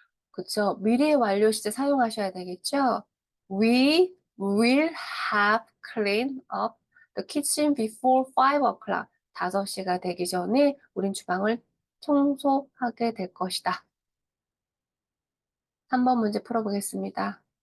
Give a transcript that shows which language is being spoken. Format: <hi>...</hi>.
<ko>그쵸? 미래 완료 시제 사용하셔야 되겠죠?</ko> <en>We will have cleaned up the kitchen before 5 o'clock.</en> <ko>5시가 되기 전에 우린 주방을 청소하게 될 것이다. 3번 문제 풀어보겠습니다.</ko>